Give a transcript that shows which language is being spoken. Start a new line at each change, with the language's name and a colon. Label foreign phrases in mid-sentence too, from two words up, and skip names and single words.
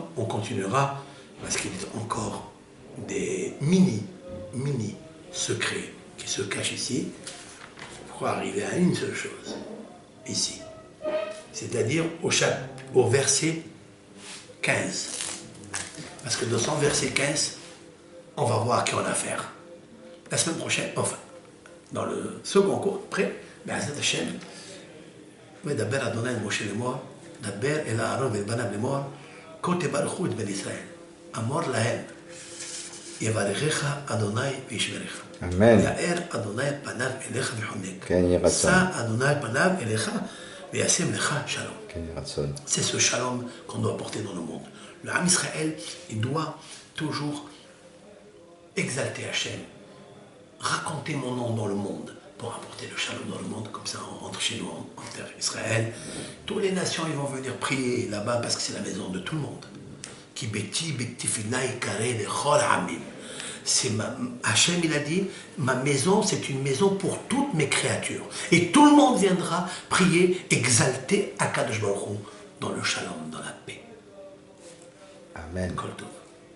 French: On continuera, parce qu'il y a encore des mini secrets qui se cachent ici, pour arriver à une seule chose, ici. C'est-à-dire au verset 15. Parce que dans son verset 15, on va voir à qui on a affaire. La semaine prochaine, enfin, dans le second cours, après,
Hebrew: בעזרת השם, מדבר אדוני אל משה לאמור, דבר אל אהרון ואל בניו לאמור, כה תברכו את בני ישראל. אמור להם, יברכך אדוני וישמרך. אמן. יאר אדוני פניו אליך וחונק. כן יהי רצון. שא אדוני פניו אליך וישם לך שלום. כן יהי רצון.
French: C'est ce shalom qu'on doit porter dans le monde. Le Ham Israël, il doit toujours exalter Hachem, raconter mon nom dans le monde pour apporter le shalom dans le monde, comme ça on rentre chez nous en terre Israël. Toutes les nations, ils vont venir prier là-bas parce que c'est la maison de tout le monde.
Hebrew: כי ביתי בתפילתי קרא לכל העמים.
French: Hachem, il a dit, ma maison, c'est une maison pour toutes mes créatures. Et tout le monde viendra prier, exalter
Hebrew: הקדוש ברוך הוא
French: dans le shalom, dans la paix. Amen.
Hebrew: כל טוב.